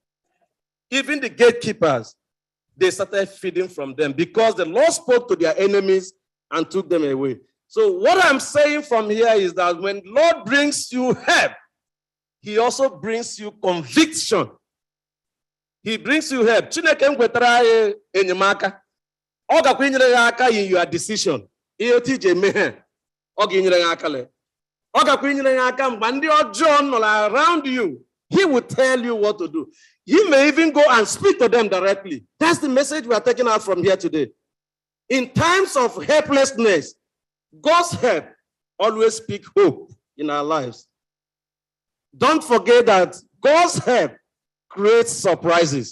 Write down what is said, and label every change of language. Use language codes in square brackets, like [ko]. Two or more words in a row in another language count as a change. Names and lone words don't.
[en] Even the gatekeepers, they started feeding from them because the Lord spoke to their enemies and took them away. So what I'm saying from here is that when the Lord brings you help, he also brings you conviction. He brings you help. [ig] Chineke ngwetara enyemaka. Ọ gakwa inyere ya aka [en] in your decision. [ig] Ihe tije mehe. Ọ ga-inyere ya aka le. Ọ gakwa inyere ya aka mgbe ndị ọjọọ nọ around you. [en] He will tell you what to do. You may even go and speak to them directly. That's the message we are taking out from here today. In times of helplessness, God's help always speaks hope in our lives. Don't forget that God's help creates surprises.